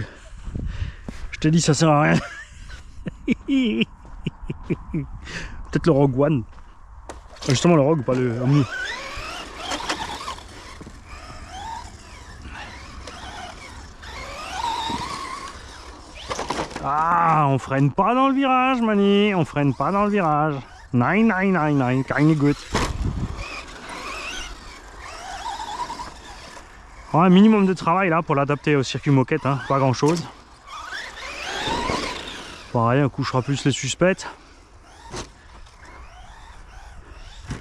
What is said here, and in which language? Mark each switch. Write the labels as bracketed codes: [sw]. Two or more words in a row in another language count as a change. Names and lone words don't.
[fr] Je t'ai dit ça sert à rien. Peut-être le Rogue One. Justement le Rogue, pas le Omni. Ah, on freine pas dans le virage, Mani. On freine pas dans le virage. [de] Nein, nein, nein, nein, keine gut. [fr] Oh, un minimum de travail là pour l'adapter au circuit moquette, hein. Pas grand chose. Pareil, on couchera plus les suspects.